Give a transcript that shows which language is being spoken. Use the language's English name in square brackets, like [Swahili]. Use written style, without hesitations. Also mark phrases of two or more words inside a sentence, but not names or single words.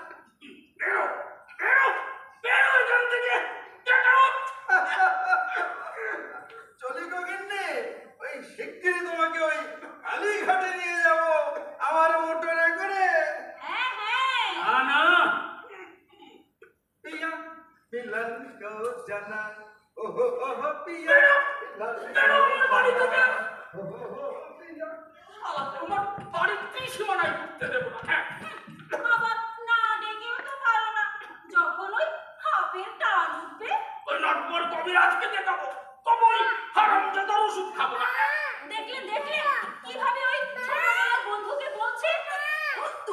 [Bangla] বেরো বেরো বেরো এখান থেকে, [English] get out. [Bangla] চলি গো গিন্নি, ওই শিগগিরই তোমাকে ওই কালীঘাটে নিয়ে যাব আমার মোটরে করে। হ্যাঁ হ্যাঁ, না না, [Hindi] पिया मिलन को जाना ओ हो पिया [Bangla] বেরো আমার বাড়ি থেকে। [Hindi] ओ हो पिया। [Bangla] শালা তোমার বাড়ির ত্রিসীমানায় ঢুকতে দেবো না। হ্যাঁ, আবার না ডেকেও তো পারো না। যখন ওই হাফের টান উঠবে, ওই নটবর কবিরাজকে দেখাবো, তবে ওই হারামজাদার ওষুধ খাবো না। দেখলে দেখলে কিভাবে ওই ছোটবেলার বন্ধুকে বলছে বন্ধু।